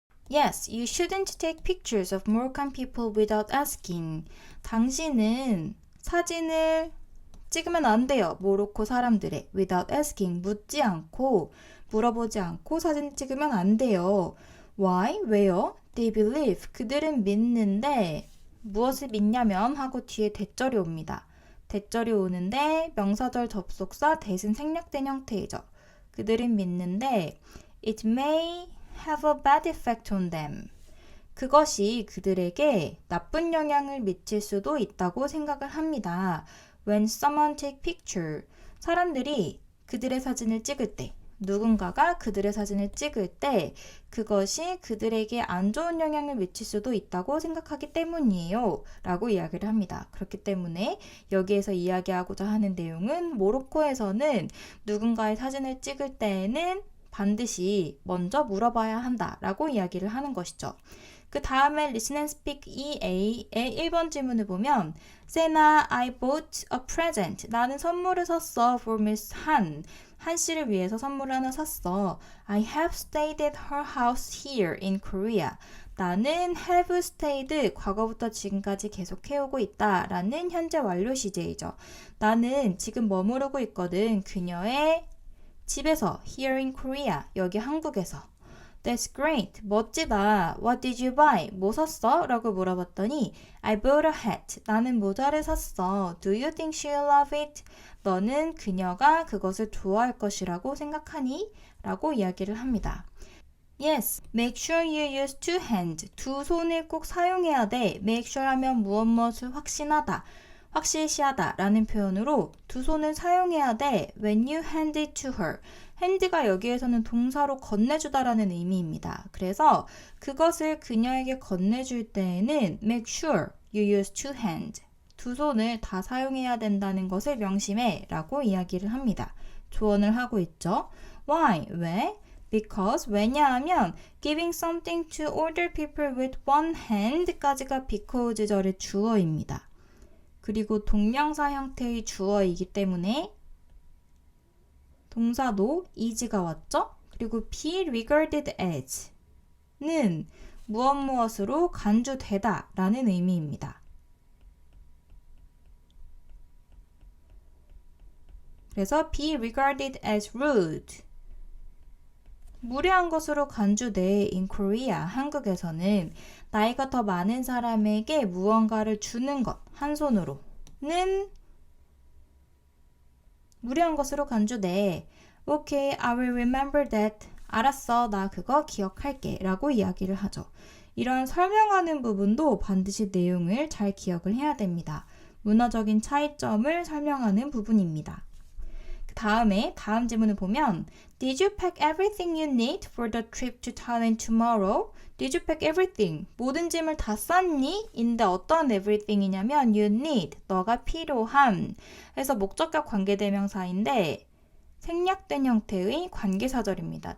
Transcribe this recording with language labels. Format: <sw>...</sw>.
<en>Yes, you shouldn't take pictures of Moroccan people without asking.</en> <ko>당신은 사진을 찍으면 안 돼요. 모로코 사람들의</ko> <en>without asking,</en> <ko>묻지 않고 물어보지 않고 사진 찍으면 안 돼요.</ko> <en>Why?</en> <ko>왜요?</ko> <en>They believe,</en> <ko>그들은 믿는데 무엇을 믿냐면 하고 뒤에 대절이 옵니다. 대절이 오는데 명사절 접속사 대신 생략된 형태이죠. 그들은 믿는데</ko> <en>it may have a bad effect on them.</en> <ko>그것이 그들에게 나쁜 영향을 미칠 수도 있다고 생각을 합니다.</ko> <en>When someone take picture,</en> <ko>사람들이 그들의 사진을 찍을 때 누군가가 그들의 사진을 찍을 때 그것이 그들에게 안 좋은 영향을 미칠 수도 있다고 생각하기 때문이에요. 라고 이야기를 합니다. 그렇기 때문에 여기에서 이야기하고자 하는 내용은 모로코에서는 누군가의 사진을 찍을 때에는 반드시 먼저 물어봐야 한다라고 이야기를 하는 것이죠. 그 다음에 Listen and Speak EA의 1번 질문을 보면 세나,</ko> <en>I bought a present.</en> <ko>나는 선물을 샀어</ko> <en>for Miss Han.</en> <ko>한 씨를 위해서 선물을 하나 샀어.</ko> <en>I have stayed at her house here in Korea.</en> <ko>나는 have stayed 과거부터 지금까지 계속 해오고 있다 라는 현재 완료 시제이죠. 나는 지금 머무르고 있거든. 그녀의 집에서</ko> <en>here in Korea.</en> <ko>여기 한국에서.</ko> <en>That's great.</en> <ko>멋지다.</ko> <en>What did you buy?</en> <ko>뭐 샀어? 라고 물어봤더니</ko> <en>I bought a hat.</en> <ko>나는 모자를 샀어.</ko> <en>Do you think she'll love it?</en> <ko>너는 그녀가 그것을 좋아할 것이라고 생각하니? 라고 이야기를 합니다.</ko> <en>Yes. Make sure you use two hands.</en> <ko>두 손을 꼭 사용해야 돼. Make sure 하면 무엇을 확신하다. 확실시하다 라는 표현으로 두 손을 사용해야 돼.</ko> <en>When you hand it to her.</en> <ko>hand가 여기에서는 동사로 건네주다라는 의미입니다. 그래서 그것을 그녀에게 건네줄 때에는</ko> <en>make sure you use two hands.</en> <ko>두 손을 다 사용해야 된다는 것을 명심해 라고 이야기를 합니다. 조언을 하고 있죠.</ko> <en>Why?</en> <ko>왜?</ko> <en>Because</en> <ko>왜냐하면</ko> <en>giving something to older people with one hand까지가 because절의 주어입니다.</en> <ko>그리고 동명사 형태의 주어이기 때문에 동사도 is가 왔죠? 그리고 be regarded as는 무엇으로 간주되다 라는 의미입니다. 그래서</ko> <en>be regarded as rude</en> <ko>무례한 것으로 간주돼</ko> <en>in Korea</en> <ko>한국에서는 나이가 더 많은 사람에게 무언가를 주는 것 한 손으로는 무례한 것으로 간주돼.</ko> <en>Okay, I will remember that.</en> <ko>알았어, 나 그거 기억할게 라고 이야기를 하죠. 이런 설명하는 부분도 반드시 내용을 잘 기억을 해야 됩니다. 문화적인 차이점을 설명하는 부분입니다. 다음 질문을 보면</ko> <en>Did you pack everything you need for the trip to Thailand tomorrow? Did you pack everything?</en> <ko>모든 짐을 다 쌌니? 인데 어떤 everything이냐면</ko> <en>you need,</en> <ko>너가 필요한 그래서 목적격 관계대명사인데 생략된 형태의 관계사절입니다.</ko>